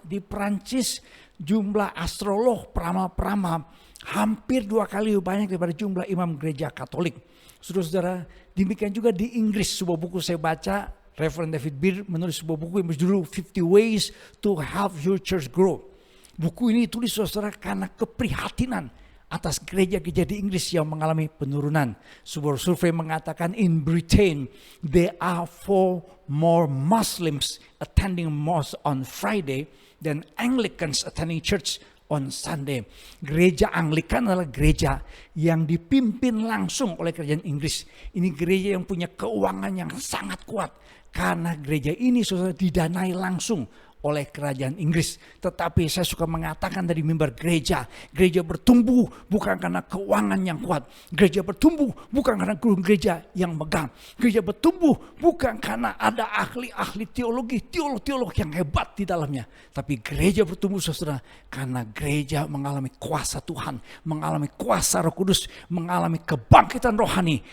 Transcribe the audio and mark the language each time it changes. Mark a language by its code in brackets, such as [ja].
[id] Di Prancis jumlah astrolog, peramal-peramal hampir 2 kali lebih banyak daripada jumlah imam gereja Katolik. Saudara-saudara, demikian juga di Inggris. Sebuah buku saya baca, Reverend David Beard menulis sebuah buku yang berjudul 50 Ways to Help Your Church Grow. Buku ini ditulis saudara karena keprihatinan atas gereja-gereja di Inggris yang mengalami penurunan. Sebuah survei mengatakan [en] in Britain there are 4 more Muslims attending mosque on Friday than Anglicans attending church on Sunday. [id] Gereja Anglikan adalah gereja yang dipimpin langsung oleh kerajaan Inggris. Ini gereja yang punya keuangan yang sangat kuat karena gereja ini saudara didanai langsung oleh kerajaan Inggris. Tetapi saya suka mengatakan dari mimbar gereja, gereja bertumbuh bukan karena keuangan yang kuat, gereja bertumbuh bukan karena guru gereja yang megang, gereja bertumbuh bukan karena ada ahli-ahli teologi, teolog-teolog yang hebat di dalamnya, tapi gereja bertumbuh saudara karena gereja mengalami kuasa Tuhan, mengalami kuasa Roh Kudus, mengalami kebangkitan rohani.